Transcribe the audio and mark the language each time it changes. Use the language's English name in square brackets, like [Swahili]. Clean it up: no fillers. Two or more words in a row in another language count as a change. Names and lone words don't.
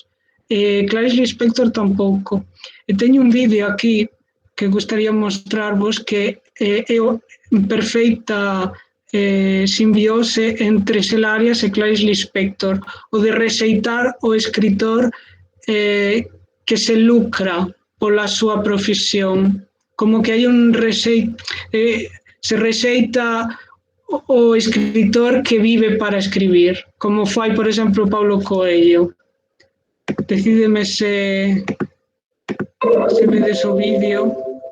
[Galician] Clarice Lispector tampouco. E teño un vídeo aquí que gustaría mostrarvos que é perfeita simbiose entre Xela Arias e Clarice Lispector, o de rexeitar o escritor que se lucra pola súa profesión, como que hai un se rexeita o escritor que vive para escribir, como fai, por exemplo, Paulo Coelho. Decídeme se vedes o vídeo.